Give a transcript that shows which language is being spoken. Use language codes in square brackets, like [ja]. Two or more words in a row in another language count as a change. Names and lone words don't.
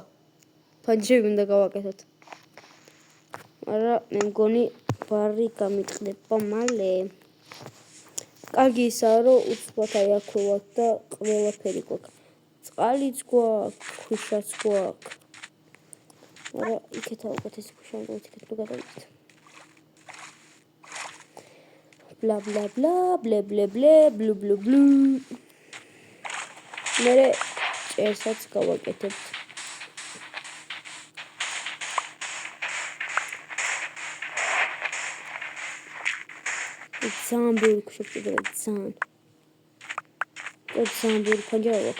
[ka] ფანჯრები უნდა გავაკეთოთ. მაგრამ მე მგონი ბარი გამიტყდება მალე. კარგი ისაა, რომ უცბად აი აქვე ვარ და ყველაფერი გვაქვს. წყალიც გვაქვს, ქვიშაც გვაქვს. მაგრამ იქეთ აუკეთეს ქვიშა, იქეთ ნუ გადავიდეთ. bla bla bla bla bla bla blu blu blu მე წერსაც გავაკეთებთ. ძალიან ბევრი ქვიშებდება ძალიან. ძალიან ბევრი ფანჯარა აქვს.